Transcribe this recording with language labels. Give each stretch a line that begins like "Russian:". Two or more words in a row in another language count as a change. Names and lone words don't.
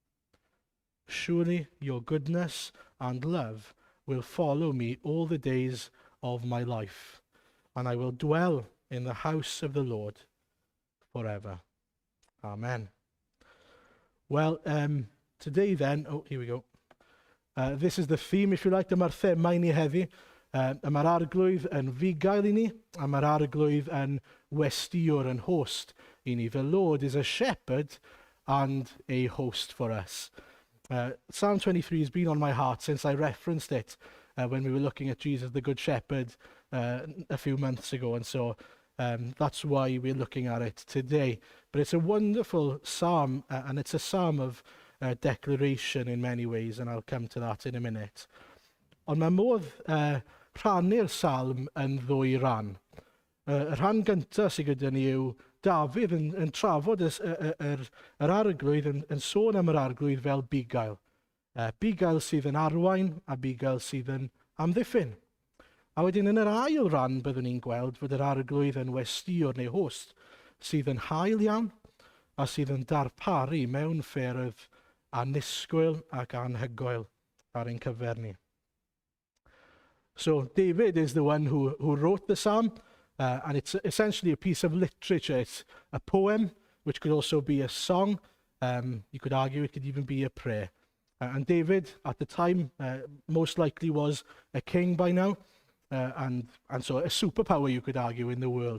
English: Surely your goodness and love will follow me all the days of my life, and I will dwell in the house of the Lord forever. Amen. Well, today then, here we go. This is the theme, if you like,
Welsh: dyma'r thema I ni heddi. Mae'r arglwydd yn fugail I ni, a mae'r arglwydd yn westiwr, yn host I ni.
English: The Lord is a shepherd and a host for us. Psalm 23 has been on my heart since I referenced it when we were looking at Jesus the Good Shepherd a few months ago, and so that's why we're looking at it today. But it's a wonderful psalm, and it's a psalm of declaration in many ways, and I'll come to that in a minute.
Welsh: Ond mae modd rhannu'r psalm yn ddwy ran. Y rhan gyntaf sydd gyda ni yw Dafydd yn trafod yr arglwydd, yn sôn am yr arglwydd fel bugail. Bugail sydd yn arwain a bugail sydd yn amddiffyn. A wedyn yn yr ail ran byddwn ni'n gweld fod yr arglwydd yn westiwr neu host sydd yn hael iawn a sydd yn darparu mewn ffyrdd annisgwyl ac anhygoel ar ein cyfer ni.
English: So David is the one who wrote the psalm, and it's essentially a piece of literature. It's a poem, which could also be a song. You could argue it could even be a prayer. And David, at the time, most likely was a king by now, and so a superpower, you could argue, in the world.